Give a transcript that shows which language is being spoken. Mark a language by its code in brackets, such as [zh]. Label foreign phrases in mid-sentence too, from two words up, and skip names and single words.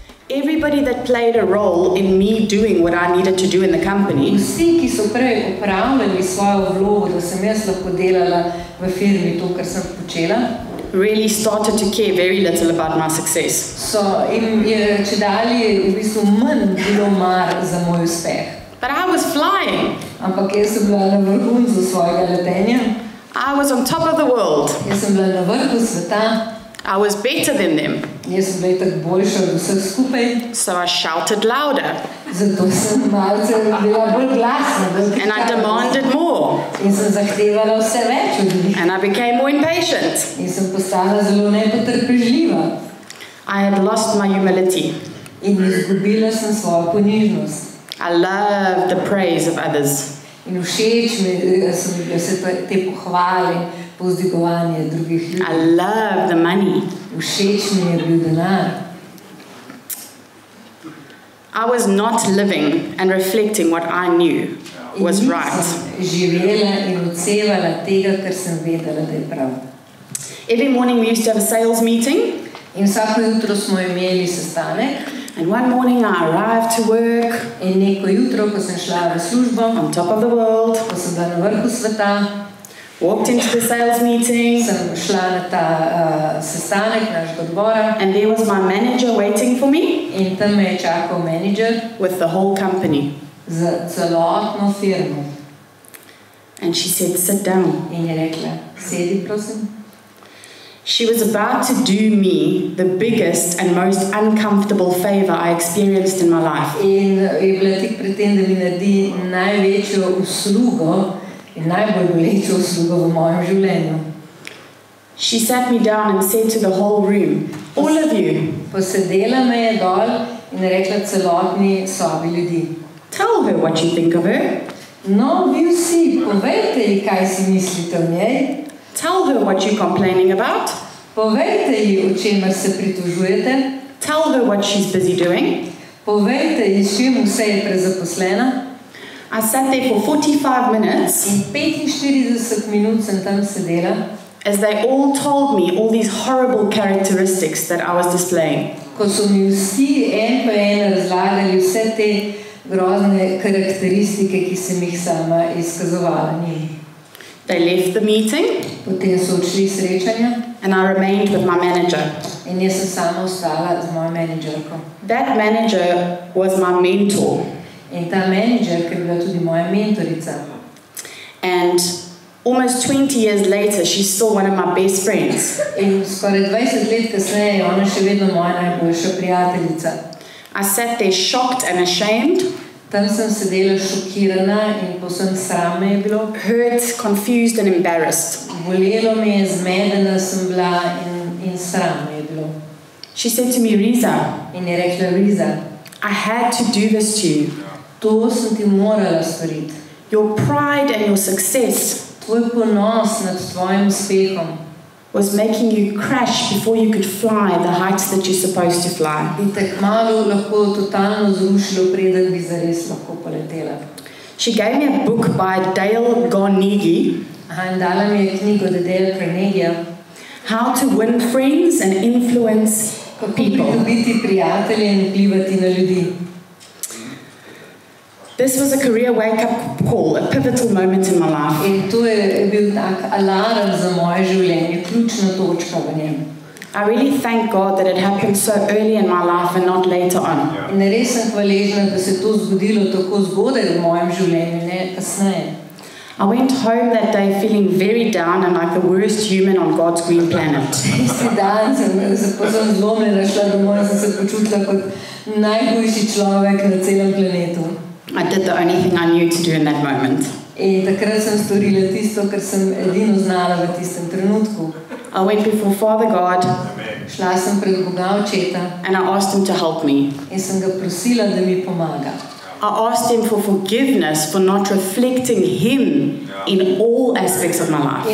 [en] Everybody that played a role in me doing what I needed to do in the company [sl] Vsi, ki so prej opravljali svojo vlogo, da sem jaz lahko delala v firmi to, kar sem počela, [en] really started to care very little about my success. [sl] so jim je čedalje v bistvu manj bilo mar za moj uspeh. [en] But I was flying. [sl] Ampak jaz sem bila na vrhuncu svojega letenja. [en] I was on top of the world. [sl] Jaz sem bila na vrhu sveta. [en] I was better than them. [sl] Jaz sem bila tako boljša od vseh skupaj. [en] So I shouted louder. [sl] Zato sem malce bila bolj glasna. [en] And I demanded more. [sl] In sem zahtevala vse več od njih. [en] And I became more impatient. [sl] In sem postala zelo nepotrpežljiva. [en] I had lost my humility. [sl] In izgubila sem svojo ponižnost. [en] I loved the praise of others. [sl] In všeč mi so mi bile vse te pohvale, povzdigovanje drugih ljudi. [en] I loved the money. [sl] Všeč mi je bil denar. [en] I was not living and reflecting what I knew was right. [sl] Živela in odsevala tega, kar sem vedela, da je prav. [en] Every morning we used to have a sales meeting. [sl] In vsako jutro smo imeli sestanek. [en] And one morning I arrived to work. [sl] In neko jutro, ko sem šla v službo, [en] on top of the world, [sl] ko sem bila na vrhu sveta, [en] walked into the sales meeting, [sl] sem šla na ta sestanek našega odbora. [en] And there was my manager waiting for me. [sl] In tam me je čakal manager [en] with the whole company. [sl] Z celotno firmo. [en] And she said, "Sit down." [sl] In je rekla, sedi, prosim. [en] She was about to do me the biggest and most uncomfortable favor I experienced in my life. [sl] In je bila tik pred tem, da mi naredi največjo uslugo in najbolj bolečo uslugo v mojem življenju. [en] She sat me down and said to the whole room, "All of you." [sl] Posedela me je dol in rekla celotni sobi ljudi. [en] "Tell her what you think of her." [sl] No, vi vsi, povejte ji, kaj si mislite o njej. [en] "Tell her what you're complaining about." [sl] Povejte ji, o čemer se pritožujete. [en] "Tell her what she's busy doing." [sl] Povejte ji, s čim vse je prezaposlena. [en] I sat there for 45 minutes. [sl] In 45 minut sem tam sedela. [en] As they all told me all these horrible characteristics that I was displaying. [sl] Ko so mi vsi en po en razlagali vse te grozne karakteristike, ki sem jih sama izkazovala njim. [en] They left the meeting. [sl] Potem so odšli srečanja. [en] And I remained with my manager. [sl] In jaz sem sama ostala z mojo menedžerko. [en] That manager was my mentor. [sl] In ta menedžerka je bila tudi moja mentorica. [en] And almost 20 years later, she's still one of my best friends. [sl] In skoraj 20 let kasneje je ona še vedno moja najboljša prijateljica. [en] I sat there shocked and ashamed. [sl] Tam sem sedela šokirana in povsem sram me je bilo. [en] Hurt, confused and embarrassed. [sl] Bolelo me je, zmedena sem bila in sram me je bilo. [en] She said to me, "Reza." [sl] In je rekla, Reza, [en] "I had to do this to you. [sl] To sem ti morala storiti. [en] Your pride and your success [sl] tvoj ponos nad tvojim uspehom [en] was making you crash before you could fly the heights that you're supposed to fly." [sl] bi te kmalu lahko totalno zrušilo, preden bi zares lahko poletela. [en] She gave me a book by Dale Carnegie. [sl] In dala mi je knjigo Dale Carnegie. [en] How to win friends and influence people. [sl] Kako pridobiti prijatelje in vplivati na ljudi. [en] This was a career wake-up call, a pivotal moment in my life. [sl] In to je bil tak alarm za moje življenje, ključna točka v njem. [en] I really thank God that it happened so early in my life and not later on. [sl] In res sem hvaležna, da se to zgodilo tako zgodaj v mojem življenju, ne kasneje. [en] I went home that day feeling very down and like the worst human on God's green planet. [sl] Tisti dan sem povsem zlomljena šla domov in sem se počutila kot najhujši človek na celem planetu. [en] I did the only thing I knew to do in that moment. [sl] In takrat sem storila tisto, kar sem edino znala v tistem trenutku. [en] I went before Father God. [sl] Šla sem pred Boga Očeta. [en] And I asked him to help me. [sl] In sem ga prosila, da mi pomaga. [en] I asked him for forgiveness for not reflecting him in all aspects of my life.